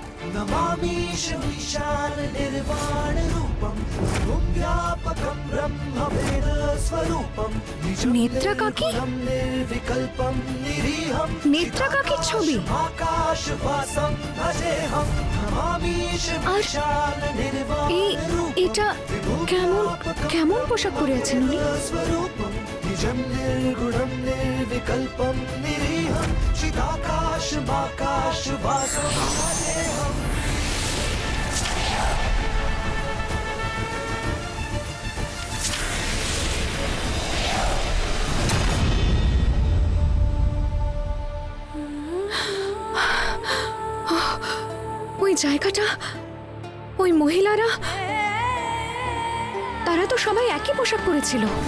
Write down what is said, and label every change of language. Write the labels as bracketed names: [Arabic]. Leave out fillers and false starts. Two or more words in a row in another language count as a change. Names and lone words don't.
[Sanskrit] नमामीश विशाल निर्वाण रूपम व्यापकम ब्रह्म वेद स्वरूपम [Bangla] নেত্রা কাকি? [Sanskrit] निर्विकल्पम निरीहम [Bangla] নেত্রা কাকির ছবি [Sanskrit] आकाश वासम भजेहम नमामीश विशाल निर्वाण [Bangla] এই এটা কেমন কেমন পোশাক পরে আছেন উনি? [Sanskrit] स्वरूपम निजं निर्गुणं निर्विकल्पं निरीहं चिदाकाशमाकाश वासं भजेहम् [Bangla] ওই জায়গাটা, ওই মহিলারা, তারা তো সবাই একই পোশাক পরেছিল।